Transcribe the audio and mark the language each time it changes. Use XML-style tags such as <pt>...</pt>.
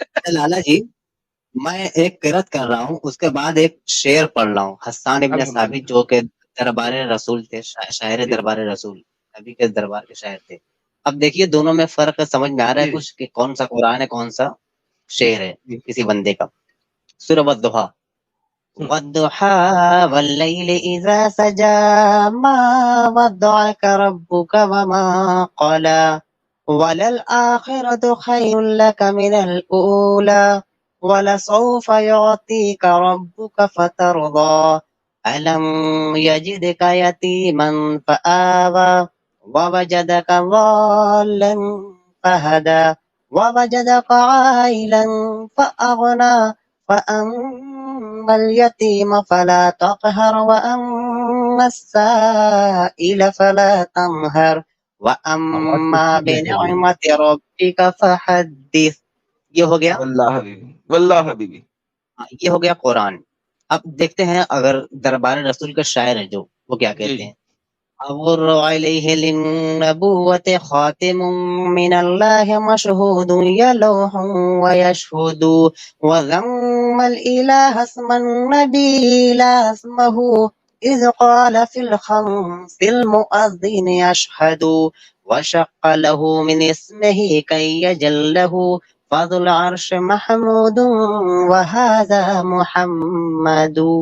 <ur>لالا جی میں ایک قرات کر رہا ہوں, اس کے بعد ایک شعر پڑھ رہا ہوں. حسان ابن ثابت جو کہ دربار رسول تھے, شاعر دربار رسول, نبی کے دربار کے شاعر تھے. اب دیکھیے دونوں میں فرق سمجھ میں آ رہا ہے کچھ کہ کون سا قرآن ہے کون سا شعر ہے کسی بندے کا. سورہ والضحیٰ</ur> <ar>والضحى والليل إذا سجى ما ودعك ربك وما قلى وللآخرة خير لك من الأولى ولسوف يعطيك ربك فترضى ألم يجدك يتيما فآوى ووجدك ضالا فهدى ووجدك عائلا فأغنى فأما اليتيم فلا تقهر وأما السائل فلا تنهر وأما بنعمة ربك فحدث.</ar> <ur>یہ ہو گیا</ur> <ar>واللہ حبیبی</ar> <ur>یہ ہو گیا قرآن. اب دیکھتے ہیں اگر دربار رسول کا شاعر ہے جو وہ کیا کہتے ہیں.</ur> <ar>أمر عليه للنبوة خاتم من الله مشهود يلوح ويشهد وذم الإله اسم النبي لا اسمه إذ قال في الخمس المؤذن يشهد وشق له من اسمه كي يجله فذو العرش محمود وهذا محمد.</ar>